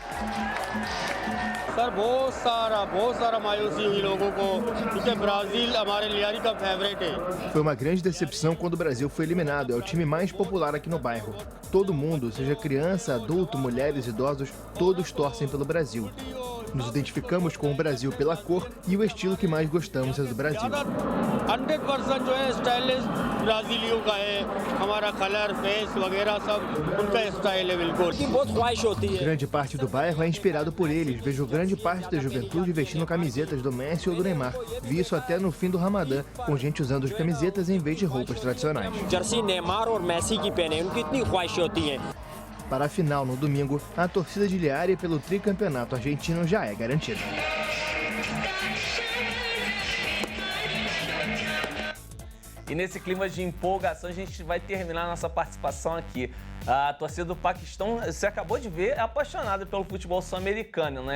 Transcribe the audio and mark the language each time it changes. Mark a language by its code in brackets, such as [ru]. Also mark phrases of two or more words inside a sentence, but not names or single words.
[pt] Foi uma grande decepção quando o Brasil foi eliminado. É o time mais popular aqui no bairro. Todo mundo, seja criança, adulto, mulheres, idosos, todos torcem pelo Brasil. Nos identificamos com o Brasil pela cor e o estilo que mais gostamos é do Brasil. [ur] 100% جو ہے سٹائلش برازیلیوں کا ہے، ہمارا [en] color face [ur] وغیرہ سب ان کا سٹائل ہے بالکل. بہت خواہش ہوتی ہے. [pt] Grande parte do bairro é inspirado por eles. Vejo grande parte da juventude vestindo camisetas do Messi ou do Neymar. Vi isso até no fim do Ramadã, com gente usando as camisetas em vez de roupas tradicionais. [ur] جرسی نیمار اور میسی کی پہنے، ان کی اتنی خواہش ہوتی ہے. [pt] Para a final no domingo, a torcida de Liari pelo tricampeonato argentino já é garantida. E nesse clima de empolgação, a gente vai terminar a nossa participação aqui. A torcida do Paquistão, você acabou de ver, é apaixonada pelo futebol sul-americano, né?